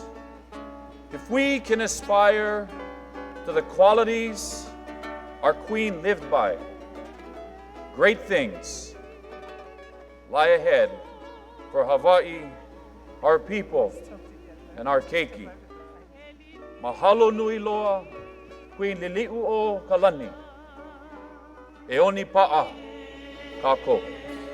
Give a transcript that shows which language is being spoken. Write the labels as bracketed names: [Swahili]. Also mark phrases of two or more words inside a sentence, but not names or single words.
[English] If we can aspire to the qualities our Queen lived by, great things lie ahead for Hawaii, our people, and our keiki. [Hawaiian] Mahalo nui loa, Queen Liliʻuokalani. E oni pa'a kako.